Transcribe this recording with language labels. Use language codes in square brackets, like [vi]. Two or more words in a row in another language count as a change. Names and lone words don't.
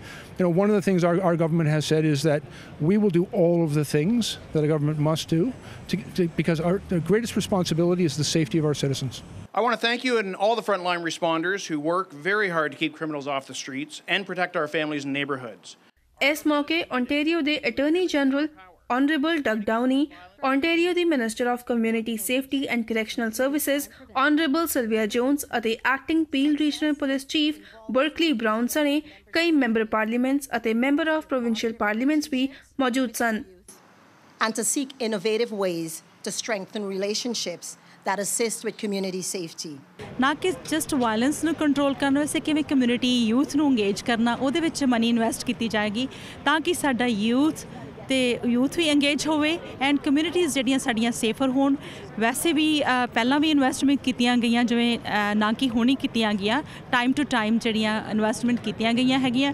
[en] You know, one of the things our government has said is that we will do all of the things that a government must do because the greatest responsibility is the safety of our citizens. I want to thank you and all the frontline responders who work very hard to keep criminals off the streets and protect our families and neighborhoods. [pa] ਇਸ ਮੌਕੇ ਓਂਟਾਰੀਓ ਦੇ [en] attorney general [pa] Honorable Doug Downey, [en] Ontario the Minister of Community Safety and Correctional Services, [pa] Honorable Sylvia Jones ਅਤੇ [en] Acting Peel Regional Police Chief Berkeley Brown [pa] ਸਣੇ ਕਈ [en] member parliaments [pa] ਅਤੇ [en] member of provincial parliaments [pa] ਵੀ ਮੌਜੂਦ ਸਨ। [en] And to seek innovative ways to strengthen relationships that assist with community safety. [pa] ਨਾ ਕਿ [en] just violence [pa] ਨੂੰ ਕੰਟਰੋਲ ਕਰਨ ਵਾਸਤੇ ਕਿਵੇਂ [en] community youth [pa] ਨੂੰ ਇੰਗੇਜ ਕਰਨਾ, ਉਹਦੇ ਵਿੱਚ [en] money invest [pa] ਕੀਤੀ ਜਾਏਗੀ ਤਾਂ ਕਿ ਸਾਡਾ ਯੂਥ ਵੀ ਇੰਗੇਜ ਹੋਵੇ [en] and communities [pa] ਜਿਹੜੀਆਂ ਸਾਡੀਆਂ ਸੇਫਰ ਹੋਣ। ਵੈਸੇ ਵੀ ਪਹਿਲਾਂ ਵੀ ਇਨਵੈਸਟਮੈਂਟ ਕੀਤੀਆਂ ਗਈਆਂ, ਜਿਵੇਂ ਨਾ ਕਿ ਹੁਣੀ ਕੀਤੀਆਂ ਗਈਆਂ, [en] time to time [pa] ਜਿਹੜੀਆਂ ਇਨਵੈਸਟਮੈਂਟ ਕੀਤੀਆਂ ਗਈਆਂ ਹੈਗੀਆਂ।